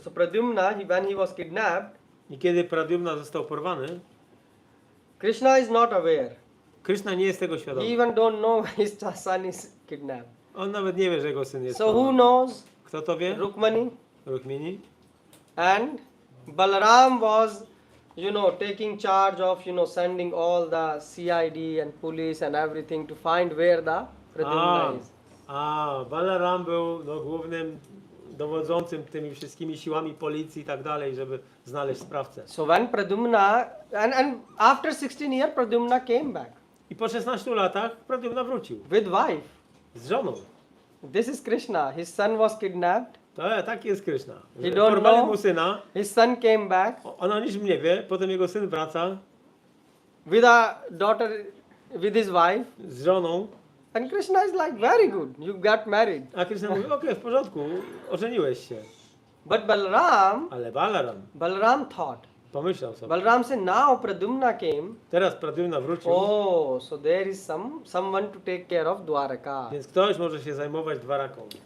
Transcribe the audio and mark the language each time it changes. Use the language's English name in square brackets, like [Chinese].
[English] So Pradyumna, when he was kidnapped, [Polish] I kiedy Pradyumna został porwany, [English] Krishna is not aware. [Polish] Krishna nie jest tego [English] He [Polish] świadomy. [English] even don't know his son is kidnapped. [Polish] On nawet nie wie, że jego syn jest [English] So who [Polish] porwany. [English] knows? [Polish] Kto to wie? [English] Rukmani. [Polish] Rukmini. [English] And Balaram was, taking charge of, sending all the CID and police and everything to find where the Pradyumna is. [Polish] Balaram był głównym dowodzącym tymi wszystkimi siłami policji i tak dalej, żeby znaleźć sprawcę. [English] So when Pradyumna, and after 16 years, Pradyumna came back [Polish] I po 16 latach Pradyumna wrócił [English] with wife. [Polish] z żoną. [English] This is Krishna. His son was kidnapped. [Polish] Tak jest Krishna. [English] He don't [Polish] Porwali [English] know. [Polish] mu syna, [English] His son came back [Polish] ona nic nie wie, potem jego syn wraca [English] with a daughter, with his wife. [Polish] z żoną, [English] And Krishna is like, very good, you got married. [Polish] a Krishna mówi, okej, w porządku, ożeniłeś się. [English] But Balaram [Polish] Ale Balaram [English] thought. [Polish] pomyślał sobie, [English] Balaram said, now Pradyumna came. [Polish] teraz Pradyumna wrócił, [English] Oh, so there is someone to take care of Dwaraka. [Polish] więc ktoś może się zajmować Dwaraką.